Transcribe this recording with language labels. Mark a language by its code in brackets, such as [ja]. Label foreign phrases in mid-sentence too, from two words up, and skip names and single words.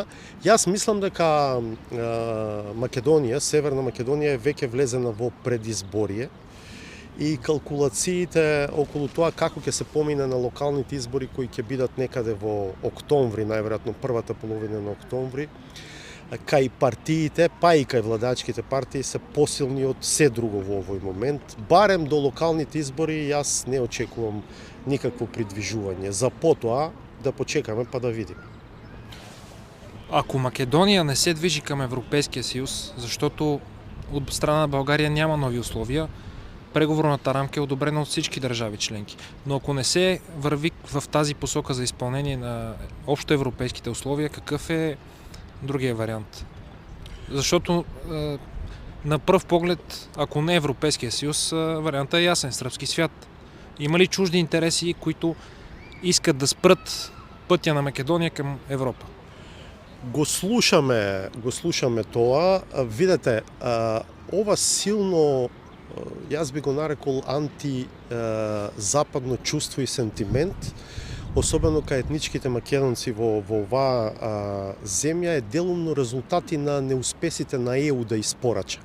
[mk] Јас мислам дека Македонија, Северна Македонија е веќе влезена во предизборие и калкулациите околу тоа како ќе се помине на локалните избори кои ќе бидат некаде во октомври, најверојатно првата половина на октомври, кај партиите, па и кај владачките партии се посилни од се друго во овој момент. Барем до локалните избори јас не очекувам никакво придвижување. За потоа да почекаме па да видиме. [bg] Ако Македонија не се движи към Европейския съюз, защото от страна на България няма нови условия, преговорната рамка е одобрена от всички държави членки. Но ако не се върви в тази посока за изпълнение на общоевропейските условия, какъв е другия вариант? Защото на пръв поглед, ако не Европейския съюз, вариантът е ясен. Сръбски свят. Има ли чужди интереси, които искат да спрат пътя на Македония към Европа? [mk] Го слушаме тоа. Видете, ова силно, јас би го нарекол антизападно чувство и сентимент, особено кај етничките македонци во оваа земја, е делумно резултати на неуспесите на ЕУ да испорача.